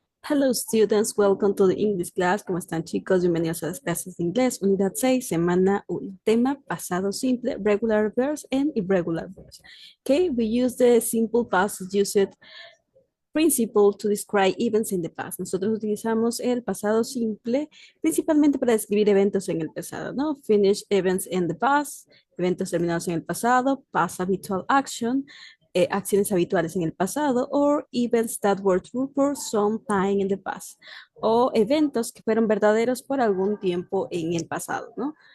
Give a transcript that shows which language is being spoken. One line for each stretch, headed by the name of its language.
English: Hello students, welcome to the English class.
Spanish: ¿Cómo están chicos? Bienvenidos a las clases de inglés, unidad 6, semana 1. Tema pasado simple,
English: regular verbs and irregular verbs. Okay, we use the simple past used principle to describe events in the past.
Spanish: Nosotros utilizamos el pasado simple principalmente para describir eventos en el pasado, ¿no?
English: Finished events in the past,
Spanish: eventos terminados en el pasado,
English: past habitual action,
Spanish: acciones habituales en el pasado,
English: or events that were true for some time in the past,
Spanish: o eventos que fueron verdaderos por algún tiempo en el pasado, ¿no?